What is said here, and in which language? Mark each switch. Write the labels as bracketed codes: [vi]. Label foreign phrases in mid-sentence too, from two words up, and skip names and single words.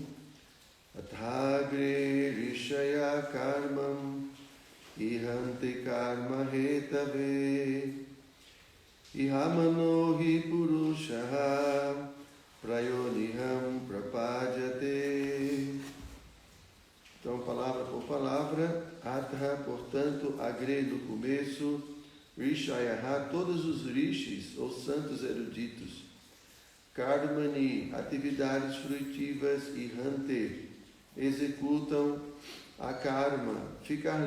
[sa] अथाग्रे ऋषयः कर्मम् ईहन्ते कर्म हेतवे ईहमानो हि पुरुषः प्रयोनिहम् प्रपद्यते. [pt] Então, palavra por palavra. Atha, portanto, agre no começo, rishayaha, todos os rishis, ou santos eruditos. Karmani, atividades fruitivas, e hante, executam a karma, ficar